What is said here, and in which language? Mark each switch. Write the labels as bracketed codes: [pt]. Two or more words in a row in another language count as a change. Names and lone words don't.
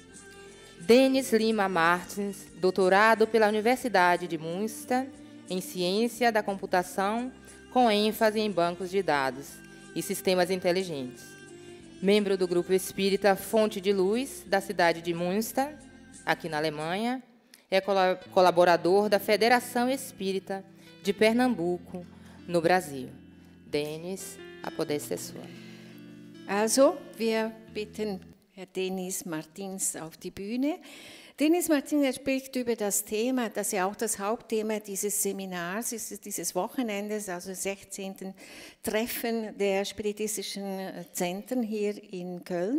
[pt] Denis Lima Martins, doutorado pela Universidade de Münster em Ciência da Computação, com ênfase em bancos de dados e sistemas inteligentes. Membro do Grupo Espírita Fonte de Luz, da cidade de Münster, aqui na Alemanha. É colaborador da Federação Espírita de Pernambuco, no Brasil. Denis, a Podesta é sua. [de] Also, wir bitten Herr Denis Martins auf die Bühne. Denis Martins spricht über das Thema, das ja auch das Hauptthema dieses Seminars ist, dieses Wochenendes, also 16. Treffen der spiritistischen Zentren hier in Köln.